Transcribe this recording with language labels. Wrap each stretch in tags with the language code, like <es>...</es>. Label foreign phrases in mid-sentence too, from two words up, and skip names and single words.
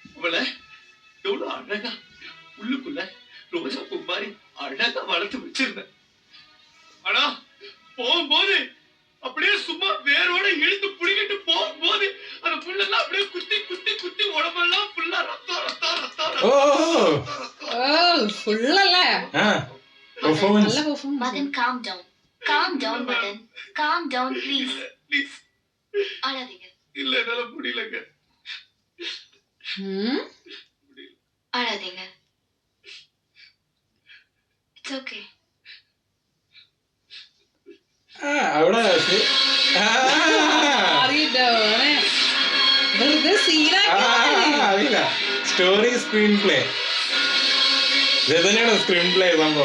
<ta>அவளை எவ்வளவு ரோஜா பூ மாதிரி அழகா வளர்த்து வச்சிருந்தேன். ஆனா போகும்போது அப்படியே சும்மா வேரோட இழுத்து புடிங்கிட்டு போகும்போது அந்த புல்லெல்லாம் அப்படியே குத்தி குத்தி குத்தி உடம்பெல்லாம் ஃபுல்லா ரத்தம் ரத்தம் ரத்தம்</ta> <ml>ഓ ഫുള്ളല്ലേ പെർഫോമൻസ്. നല്ല പെർഫോമൻസ്.</ml> <en>Madan, calm down Madan, calm down please.</en> <ta>ப்ளீஸ். அழாதீங்க, இல்ல என்னால முடியலங்க. அழாதீங்க.</ta> <en>It's okay.</en> <ml>അവിടെ വെറുതെ സീനാക്കി. അറിയില്ല.</ml> <en>story screen play</en> <ml>ഇത് തന്നെയാണ്</ml> <en>screen play</en> <ml>സംഭവം.</ml>